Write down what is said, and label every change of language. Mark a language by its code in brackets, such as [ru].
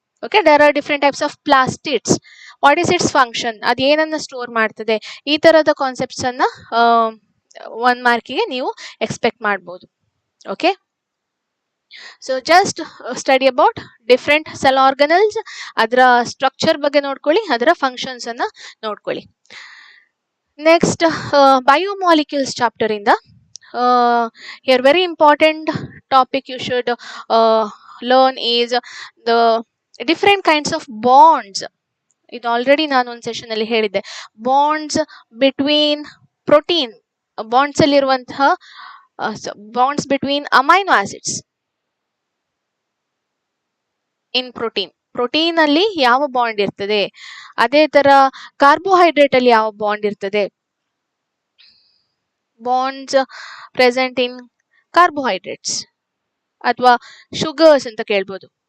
[kn] Okay, [en] There are different types of plastids. What is its function, [kn] ಅದು ಏನನ್ನ store ಮಾಡ್ತದೆ, ಈ ತರದ ಕಾನ್ಸೆಪ್ಟ್ಸ್ ಅನ್ನ 1 ಮಾರ್ಕಿಗೆ ನೀವು ಎಕ್ಸ್ಪೆಕ್ಟ್ ಮಾಡ್ಬೋದು. Okay, [en] so just study about different cell organelles, [kn] ಅದರ ಸ್ಟ್ರಕ್ಚರ್ ಬಗ್ಗೆ ನೋಡ್ಕೊಳ್ಳಿ, ಅದರ ಫಂಕ್ಷನ್ಸ್ ಅನ್ನ ನೋಡ್ಕೊಳ್ಳಿ. [en] Next biomolecules chapter ಇಂದ here very important topic you should learn is the different kinds of bonds. [kn] ಇದು ಆಲ್ರೆಡಿ ನಾನು ಒಂದು ಸೆಷನ್ ಅಲ್ಲಿ ಹೇಳಿದ್ದೆ. ಬಾಂಡ್ಸ್ ಬಿಟ್ವೀನ್ ಪ್ರೋಟೀನ್, ಬಾಂಡ್ಸ್ ಅಲ್ಲಿ ಇರುವಂತಹ ಬಾಂಡ್ಸ್ ಬಿಟ್ವೀನ್ ಅಮೈನೋ ಆಸಿಡ್ಸ್ ಇನ್ ಪ್ರೋಟೀನ್ ಅಲ್ಲಿ ಯಾವ ಬಾಂಡ್ ಇರ್ತದೆ, ಅದೇ ತರ ಕಾರ್ಬೋಹೈಡ್ರೇಟ್ ಅಲ್ಲಿ ಯಾವ ಬಾಂಡ್ ಇರ್ತದೆ, ಬಾಂಡ್ಸ್ ಪ್ರೆಸೆಂಟ್ ಇನ್ ಕಾರ್ಬೋಹೈಡ್ರೇಟ್ಸ್ ಅಥವಾ ಶುಗರ್ಸ್ ಅಂತ ಕೇಳ್ಬೋದು.